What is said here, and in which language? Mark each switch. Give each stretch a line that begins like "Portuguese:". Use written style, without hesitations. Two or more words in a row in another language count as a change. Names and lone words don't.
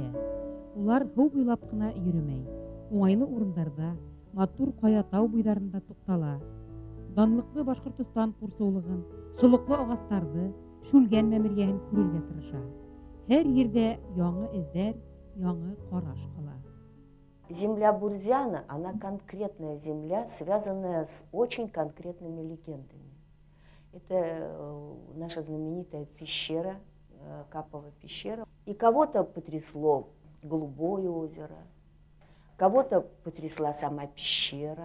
Bashkir: Улар һыу буйлап кына йөрөмәй. Уңайлы урындарда, матур ҡая тау буйҙарында туҡтала. Данлыҡлы Башкортостан ҡурсыулығын, солоҡло ағастарҙы, шүлгән мәмерйәһен күрергә тырыша. Һәр ерҙә яңы эҙҙәр, яңы ҡараш ҡала.
Russian: Земля Бурзяна, она конкретная земля, связанная с очень конкретными легендами. Это наша знаменитая пещера, Каповая пещера. И кого-то потрясло Голубое озеро, Кого-то потрясла сама пещера.